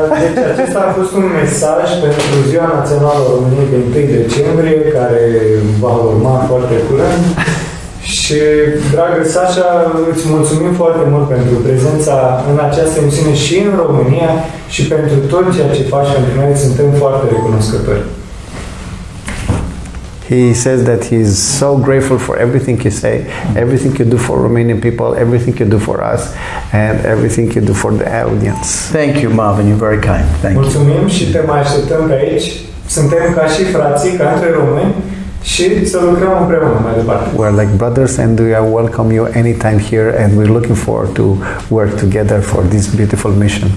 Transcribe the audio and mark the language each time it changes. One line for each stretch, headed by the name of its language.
Romanian: Deci acesta a fost un mesaj pentru Ziua Națională a României de 1 decembrie, care va urma foarte curând. Și, dragă Sacha, îți mulțumim foarte mult pentru prezența în această emisiune și în România și pentru tot ceea ce faci pentru noi. Suntem foarte recunoscători.
English: He says that he is so grateful for everything you say, everything you do for Romanian people, everything you do for us, and everything you do for the audience. Thank you, Marvin. You're very kind. Thank you.
Romanian: Mulțumim și te mai așteptăm pe aici. Suntem ca și frații, ca între români și să lucrăm împreună mai departe.
English: We're like brothers and we welcome you anytime here and we're looking forward to work together for this beautiful mission.